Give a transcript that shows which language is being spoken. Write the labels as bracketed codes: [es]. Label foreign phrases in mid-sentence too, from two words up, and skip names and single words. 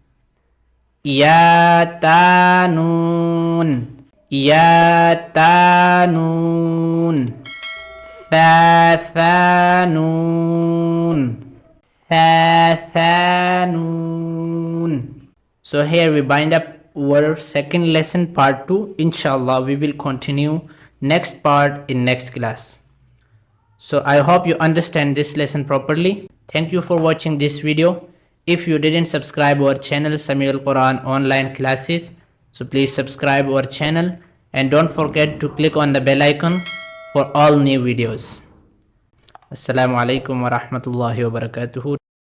[ar] Ya, ta, noon. Ya, ta, noon. Fa, fa, noon. Fa, fa, noon. [en] So here we bind up our second lesson part 2. Inshallah, we will continue next part in next class. So I hope you understand this lesson properly. Thank you for watching this video. If you didn't subscribe our channel Sami Al Quran online classes, so please subscribe our channel and don't forget to click on the bell icon for all new videos. [ar] السلام عليكم ورحمة الله وبركاته.